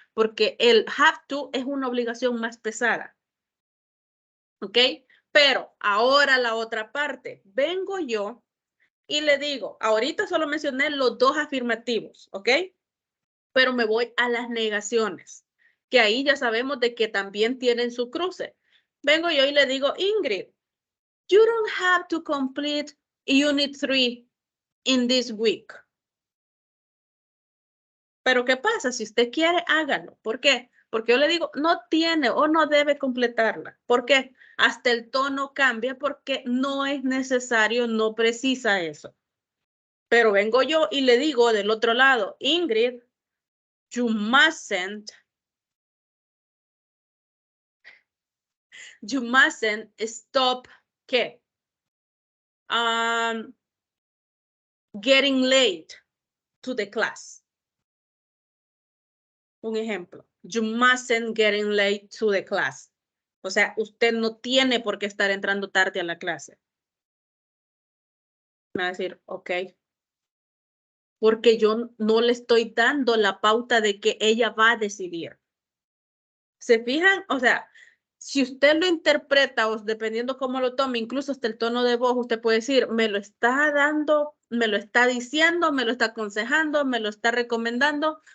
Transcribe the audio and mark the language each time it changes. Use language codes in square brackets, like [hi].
[es] Porque el have to es una obligación más pesada. ¿Ok? Pero ahora la otra parte. Vengo yo y le digo, ahorita solo mencioné los dos afirmativos, ¿ok? Pero me voy a las negaciones, que ahí ya sabemos de que también tienen su cruce. Vengo yo y le digo, Ingrid, [en] you don't have to complete Unit 3 in this week. [es] Pero ¿qué pasa? Si usted quiere, hágalo. ¿Por qué? Porque yo le digo, no tiene o no debe completarla. ¿Por qué? Hasta el tono cambia porque no es necesario, no precisa eso. Pero vengo yo y le digo del otro lado, Ingrid, [en] you mustn't stop, [es] ¿qué? [en] Getting late to the class. [es] Un ejemplo. [en] You mustn't getting late to the class. [es] O sea, usted no tiene por qué estar entrando tarde a la clase. Me va a decir, ok. Porque yo no le estoy dando la pauta de que ella va a decidir. ¿Se fijan? O sea, si usted lo interpreta o dependiendo cómo lo tome, incluso hasta el tono de voz, usted puede decir, me lo está dando, me lo está diciendo, me lo está aconsejando, me lo está recomendando.